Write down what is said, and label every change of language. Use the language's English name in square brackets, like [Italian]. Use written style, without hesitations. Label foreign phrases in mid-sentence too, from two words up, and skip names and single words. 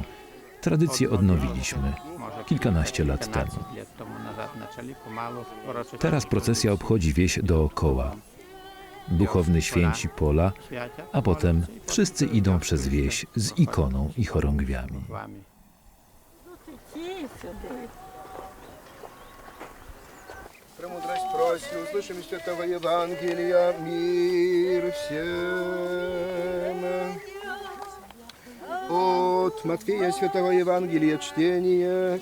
[Polish] Tradycję odnowiliśmy kilkanaście lat temu. Teraz procesja obchodzi wieś dookoła. Duchowny święci pola, a potem wszyscy idą przez wieś z ikoną i chorągwiami. [Church Slavic] Премудрость просим, услышим из Святого Евангелия, мир всем. От Матфея Святого Евангелия чтение.